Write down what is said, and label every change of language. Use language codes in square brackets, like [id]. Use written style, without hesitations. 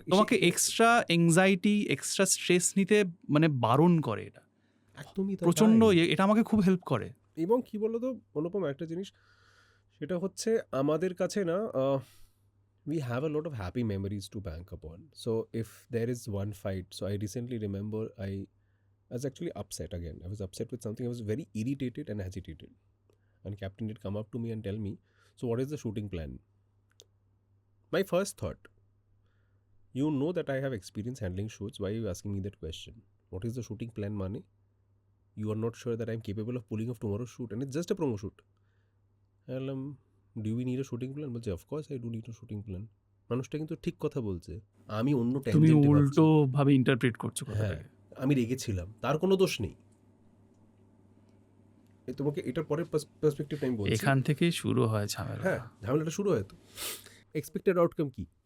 [bn] তোমাকে extra anxiety, extra stress নিতে মানে বারণ করে এটা একদমই প্রচণ্ড, এটা আমাকে খুব হেল্প করে। এবং কি বলতো অনুপম, একটা জিনিস সেটা হচ্ছে আমাদের কাছে না, [en] we have a lot of happy memories to bank upon. So if there is one fight, so I recently remember I was actually upset again. I was upset with something. I was very irritated and agitated. And captain did come up to me and tell me, so what is the shooting plan? My first thought, you know that I have experience handling shoots. Why are you asking me that question? What is the shooting plan, Mane? You are not sure that I'm capable of pulling off tomorrow's shoot, and it's just a promo shoot. Do we need a shooting plan? [bn] বলছে [en] Of course I do need a shooting plan. [bn] মানুষটা কিন্তু ঠিক কথা বলছে, আমি অন্য তুমি ট্যানজেন্টে উল্টো ভাবে ইন্টারপ্রেট করছো হ্যাঁ, কথাটাকে। আমি রেগেছিলাম, তার কোনো দোষ নেই। তোমাকে এটার পরের পার্সপেক্টিভ আমি বলছি, এখান থেকেই শুরু হয় ঝামেলা। হ্যাঁ, ঝামেলাটা শুরু হয় তো। এক্সপেক্টেড আউটকাম কি?